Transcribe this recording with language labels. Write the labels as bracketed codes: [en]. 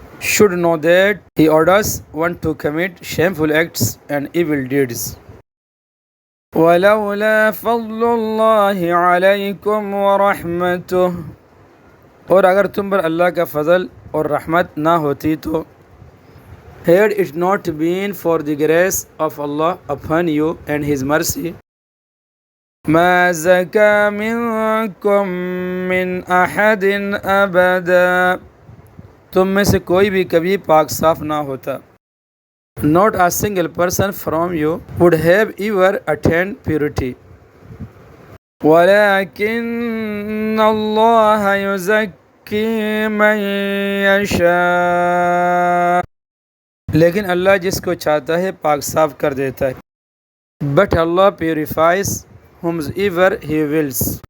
[en] Should know that he orders one to commit shameful acts and evil deeds. [ar] وَلَوْلَا فَضْلُ اللَّهِ عَلَيْكُمْ وَرَحْمَتُهُ، [ur] اور اگر تم پر اللہ کا فضل اور رحمت نہ ہوتی تو. [en] Had it not been for the grace of Allah upon you and His mercy. [ar] ما زكى منكم من أحد أبدا، [ur] تم میں سے کوئی بھی کبھی پاک صاف نہ ہوتا. [en] Not a single person from you would have ever attained purity. [ar] وَلَكِنَّ اللَّهَ يُزَكِّي مَن يَشَاءُ، [ur] لیکن اللہ جس کو چاہتا ہے پاک صاف کر دیتا ہے. [en] But Allah purifies whomsoever He wills.